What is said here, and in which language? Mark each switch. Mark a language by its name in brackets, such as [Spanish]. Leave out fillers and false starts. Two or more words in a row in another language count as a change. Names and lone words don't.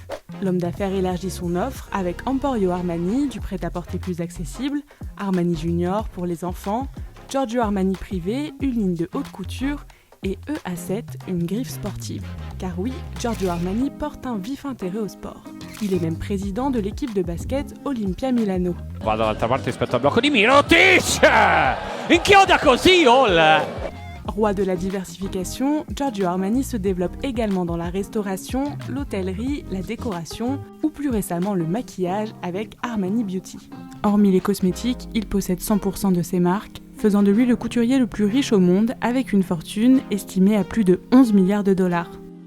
[French] L'homme d'affaires élargit son offre avec Emporio Armani, du prêt-à-porter plus accessible, Armani Junior pour les enfants, Giorgio Armani Privé, une ligne de haute couture, et EA7, une griffe sportive. Car oui, Giorgio Armani porte un vif intérêt au sport. Il est même président de l'équipe de basket Olimpia Milano. [Italian] Vado dall'altra parte rispetto al blocco di Mirotic! Inchioda così, [French] Roi de la diversification, Giorgio Armani se développe également dans la restauration, l'hôtellerie, la décoration ou plus récemment le maquillage avec Armani Beauty. Hormis les cosmétiques, il possède 100% de ses marques, faisant de lui le couturier le plus riche au monde avec une fortune estimée à plus de 11 milliards de dollars.